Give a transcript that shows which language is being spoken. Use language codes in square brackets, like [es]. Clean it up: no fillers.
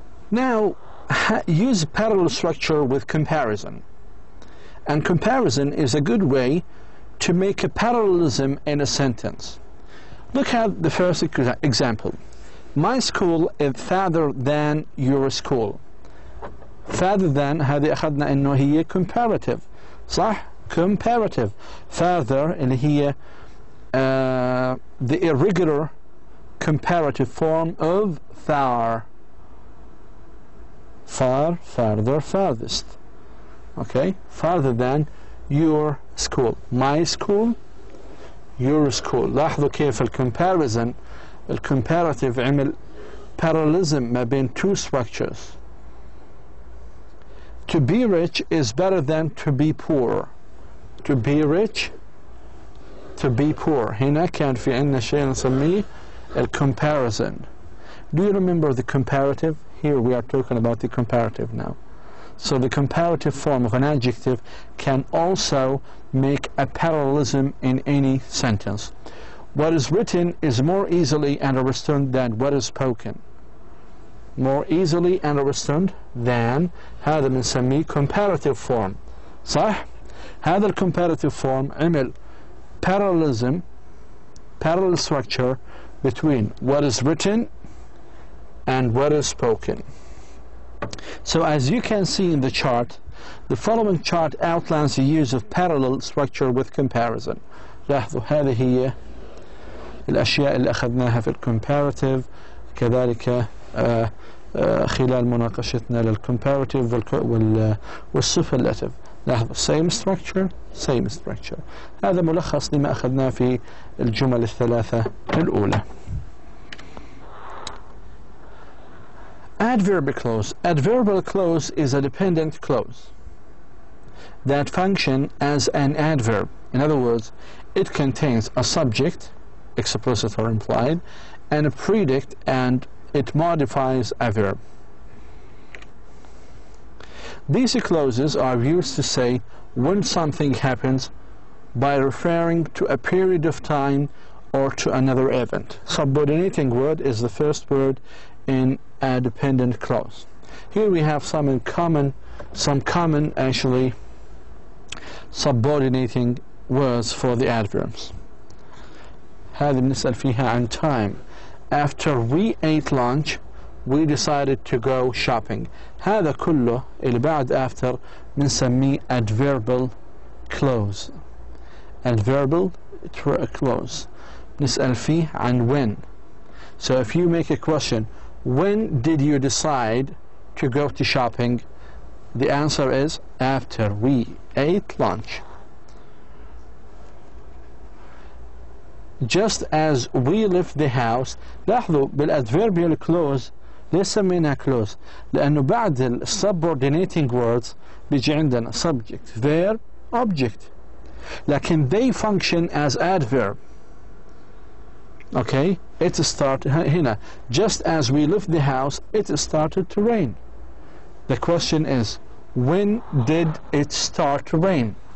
[en] Now, use parallel structure with comparison. And comparison is a good way to make a parallelism in a sentence. Look at the first example. My school is farther than your school. Farther than [ar] هذه أخذنا إنه هي comparative. صح؟ [en] Comparative. Farther [ar] اللي هي [en] the irregular comparative form of far. Far, farther, farthest. Okay? Farther than your school. My school, your school. [ar] لاحظوا كيف الcomparison الcomparative عمل parallelism ما بين [en] 2 structures. To be rich is better than to be poor. To be rich, to be poor. [ar] هنا كان في عندنا شيء نسميه الcomparison. [en] Do you remember the comparative? Here we are talking about the comparative now. So the comparative form of an adjective can also make a parallelism in any sentence. What is written is more easily understood than what is spoken. More easily understood than [ar] هذا بنسميه [en] comparative form. [ar] صح؟ هذا [en] الcomparative form [ar] عمل [en] parallelism, parallel structure between what is written and what is spoken. So as you can see in the chart, the following chart outlines the use of parallel structure with comparison. [ar] لاحظوا هذه هي الأشياء اللي أخذناها في الcomparative، كذلك خلال مناقشتنا للcomparative والsuperlative. لاحظوا [en] same structure. [ar] هذا ملخص لما أخذناه في الجمل الثلاثة الأولى. [en] Adverbial clause. Adverbial clause is a dependent clause. that function as an adverb. In other words, it contains a subject, explicit or implied, and a predicate, and it modifies a verb. These clauses are used to say when something happens by referring to a period of time or to another event. Subordinating word is the first word in a dependent clause. Here we have some common actually subordinating words for the adverbs. [ar] هذه بنسأل فيها عن time. [en] After we ate lunch, we decided to go shopping. [ar] هذا كله اللي بعد after بنسميه adverbial clause. [en] Adverbial clause. [ar] نسأل فيه عن when. [en] So if you make a question, when did you decide to go to shopping? The answer is after we ate lunch. Just as we left the house. [ar] لاحظوا بالadverbial clause ليش سميناها clause؟ لأنه بعد ال subordinating words بيجي عندنا [en] subject, verb, object. [ar] لكن [en] they function as adverb. Okay, it started [ar] هنا. [en] Just as we left the house, it started to rain. The question is, when did it start to rain?